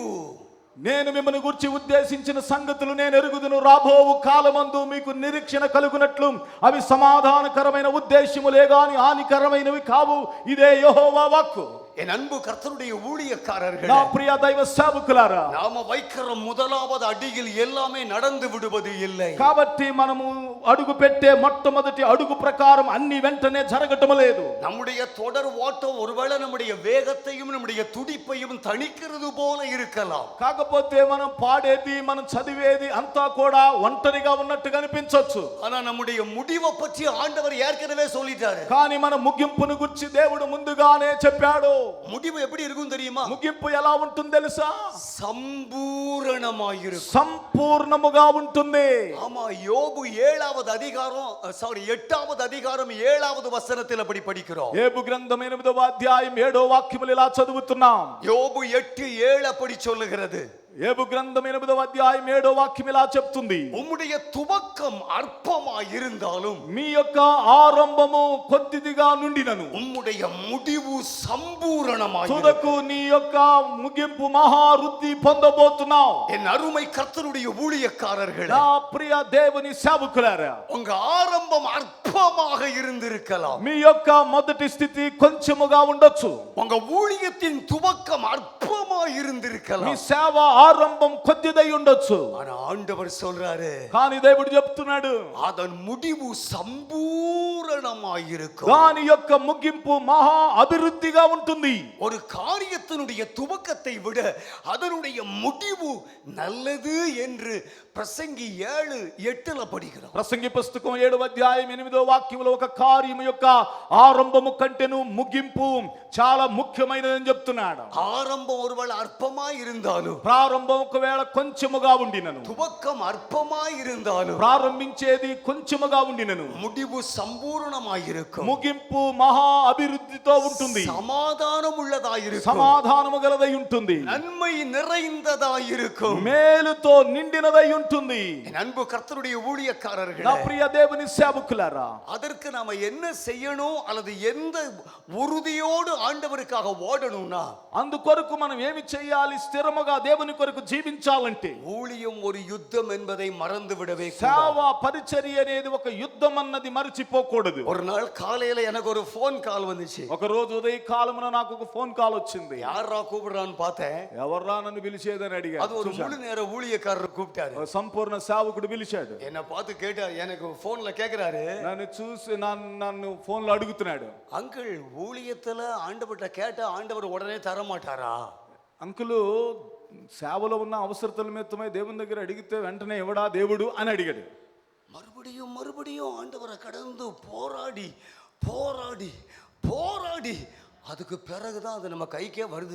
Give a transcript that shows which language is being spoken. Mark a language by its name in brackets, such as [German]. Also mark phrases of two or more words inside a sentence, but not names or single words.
[Telugu] నేను మిమ్మల్ని గురించి ఉద్దేశించిన సంగతులు నేను ఎరుగుదును. రాబోవు కాలమందు మీకు నిరీక్షణ కలుగునట్లు అవి సమాధానకరమైన ఉద్దేశములే గాని హానికరమైనవి కావు. ఇదే యెహోవా వాక్కు. [Tamil] என் அன்பு கர்த்தருடைய ஊழியக்காரர்களே, [Telugu] నా ప్రియ దైవ సేవకులారా, [Tamil] நாம வைக்கிற முதலாவது அடியில் எல்லாமே நடந்து விடுவது இல்லை. [Telugu] కాబట్టి మనము అడుగు పెట్టే మొట్టమొదటి అడుగు ప్రకారం అన్ని వెంటనే జరగటం లేదు. [Tamil] நம்முடைய தொடர் ஓட்டம் ஒருவேளை நம்முடைய வேகத்தையும் நம்முடைய துடிப்பையும் தணிக்கிறது போல இருக்கலாம். [Telugu] కాకపోతే మనం పాడేది మనం చదివేది అంతా కూడా ఒంటరిగా ఉన్నట్టు కనిపించొచ్చు. [Tamil] ஆனா நம்முடைய முடிவை பற்றி ஆண்டவர் ஏற்கனவே சொல்லிட்டாரு. [Telugu] కానీ మన ముగింపును గురించి దేవుడు ముందుగానే చెప్పాడు. [Tamil] முடிவு எப்படி இருக்கும் தெரியுமா? [Telugu] ముగింపు ఎలా ఉంటుంది తెలుసా? [Tamil] సంపూర్ణమాயிருக்கும், [Telugu] సంపూర్ణముగా ఉంటుంది. [Tamil] ஆமா, யோபு 8வது அதிகாரம் 7வது வசனத்தில் அப்படி படிக்கிறோம். [Telugu] యోబు గ్రంథం 8వ అధ్యాయం 7వ వాక్యములు ఇలా చదువుతున్నాం. [Tamil] யோபு 8:7 அப்படி சொல்லுகிறது. [Telugu] యోబు గ్రంథం 8వ అధ్యాయం 7వ వాక్యం ఇలా చెప్తుంది, [Tamil] உம்முடைய துவக்கம் அற்பமாய் இருந்தாலும் [Telugu] మీ యొక్క ఆరంభము కొద్దిదిగా నుండినను [Tamil] உம்முடைய முடிவு சம்பூரணமாய் [Telugu] తుదకు నీ యొక్క ముగింపు మహావృద్ధి పొందబోతున్నావు. [Tamil] என் அருமை கர்த்தருடைய ஊழியக்காரர்களே, [Telugu] నా ప్రియ దేవుని సేవకులారా, [Tamil] உங்க ஆரம்பம் அற்பமாக இருந்திருக்கலாம். [Telugu] మీ యొక్క మొదటి స్థితి కొంచెముగా ఉండొచ్చు. [Tamil] உங்க ஊழியத்தின் துவக்கம் அற்பமாய் [Telugu] మీ [Tamil] இருந்திருக்கலாம். [Telugu] సేవ ఆరంభం కొద్దిదై ఉండొచ్చు. [Tamil] ஆனா ஆண்டவர் சொல்றாரு, [Telugu] కానీ దేవుడు చెప్తున్నాడు, [Tamil] அதன் முடிவு சம்பூரணமாயிருக்கும். [Telugu] దాని యొక్క ముగింపు మహా అభివృద్ధిగా ఉంటుంది. [Tamil] ஒரு காரியத்தினுடைய துவக்கத்தை விட அதனுடைய முடிவு நல்லது என்று பிரசங்கி 7:8 படிக்கிறோம். [Telugu] ప్రసంగి పుస్తకం 7వ అధ్యాయం 8వ వాక్యంలో ఒక కార్యము యొక్క ఆరంభము కంటేను ముగింపు చాలా ముఖ్యమైనదని చెప్తున్నాడు. [Tamil] ஆரம்பம் ஒருவேளை அற்பமாய் இருந்தாலும், [Telugu] ప్రారంభం ఒకవేళ కొంచెముగా ఉండినను, [Tamil] துவக்கம் அற்பமாய் இருந்தாலும், [Telugu] ప్రారంభించేది కొంచెముగా ఉండినను, [Tamil] முடிவு சம்பூர்ணமாயிருக்கும், [Telugu] ముగింపు మహా అభివృద్ధితో ఉంటుంది, [Tamil] சமாதானம் உள்ளதாயிருக்கும், [Telugu] సమాధానము గలదై ఉంటుంది, [Tamil] நன்மை நிறைந்ததாயிருக்கும், [Telugu] మేలుతో నిండినదై ఉంటుంది. [Tamil] என் அன்பு கர்த்தருடைய ஊழியக்காரர்களே, [Telugu] నా ప్రియ దేవుని సేవకులారా, [Tamil] அதற்கு நாம என்ன செய்யணும் அல்லது எந்த உறுதியோடு ஆண்டவருக்காக ஓடணும்னா, [Telugu] అందుకొరకు మనం ఏమి చేయాలి? స్థిరముగా దేవుని కొరకు జీవించాలంటే [Tamil] ஊழியம் ஒரு யுத்தம் என்பதை மறந்து விடவே [Telugu] సేవ [Tamil] கூடாது. [Telugu] పరిచర్య అనేది ఒక యుద్ధం అన్నది మరిచిపోకూడదు. [Tamil] ஒரு நாள் காலையில எனக்கு ஒரு போன் கால் வந்துச்சு. [Telugu] ఒక రోజు ఉదయ కాలమున నాకు ఒక ఫోన్ కాల్ వచ్చింది. [Tamil] யாரா கூப்பிடுறான்னு பார்த்தேன். [Telugu] ఎవర్రా నన్ను పిలిచేదని అడిగా. [Tamil] அது ஒரு முழு நேர ஊழியக்காரர் கூப்பிட்டாரு. [Telugu] సంపూర్ణ సేవకుడు పిలిచాడు. [Tamil] என்ன பார்த்து கேட்டாரு, எனக்கு போன்ல கேக்குறாரு, [Telugu] నన్ను చూసి నన్ను ఫోన్ లో అడుగుతున్నాడు, [Tamil] அங்கிள் ஊழியத்துல ஆண்டவர்ட்ட கேட்ட ஆண்டவர் உடனே தர மாட்டாரா? [Telugu] అంకులు సేవలో ఉన్న అవసరతల నిమిత్తమై దేవుని దగ్గర అడిగితే వెంటనే ఇవ్వడా దేవుడు అని అడిగాడు. [Tamil] மறுபடியும் ஆண்டவரை கடந்து போராடி போராடி போராடி அதுக்கு பிறகுதான் அது நம்ம கைக்கே வருது.